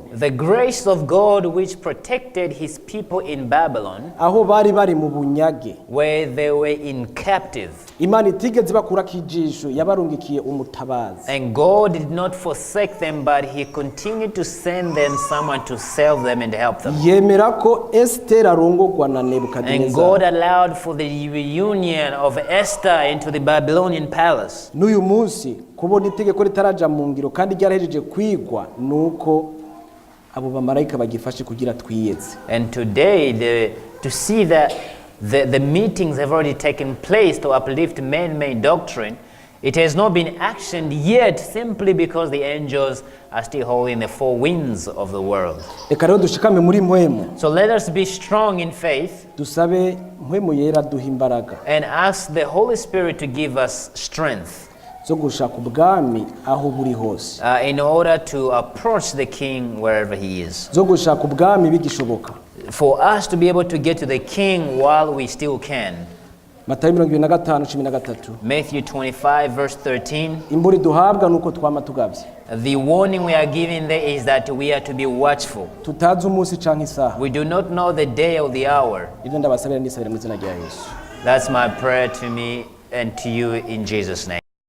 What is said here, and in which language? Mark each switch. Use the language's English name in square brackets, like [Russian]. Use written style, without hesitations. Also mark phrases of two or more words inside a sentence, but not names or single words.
[English] the grace of God which protected his people in Babylon, [Rundi] aho bari mu bunyage, [English] where they were in captive. [Rundi] Imana itigeze bakurako ijisho, yabarungikiye umutabazi. [English] And God did not forsake them, but he continued to send them someone to save them and help them. [Rundi] Yemera ko Esther arongorwa na [English] And [Rundi] Nebukadinezari. [English] God allowed for the reunion of Esther into the Babylonian palace. [Rundi] N'uyu munsi kubona itegeko ritaraja mu ngiro kandi ryarahejeje kwigwa nuko abo bamarayika bagifashe kugira twiyeze. [English] And today, to see that the meetings have already taken place to uplift man-made doctrine, it has not been actioned yet simply because the angels are still holding the four winds of the world. [Rundi] Reka rero dushikame muri mpwemu, [English] So let us be strong in faith [Rundi] dusabe mpwemu yera duha imbaraga [English] and ask the Holy Spirit to give us strength [Rundi] zo gushaka ubwami aho buri hose, [English] in order to approach the King wherever he is. [Rundi] zo gushaka ubwami bigishoboka. [English] For us to be able to get to the King while we still can. [Rundi] Matayo 25:13. [English] Matthew 25 verse 13. [Rundi] Imburi duhabwa nuko twama tugavye, [English] The warning we are given there is that we are to be watchful. [Rundi] tutazi umunsi canke isaha. [English] We do not know the day or the hour. [Rundi] Ivyo ndabasabira ndisabira mu izina rya Yesu. [English] That's my prayer to me and to you in Jesus' name.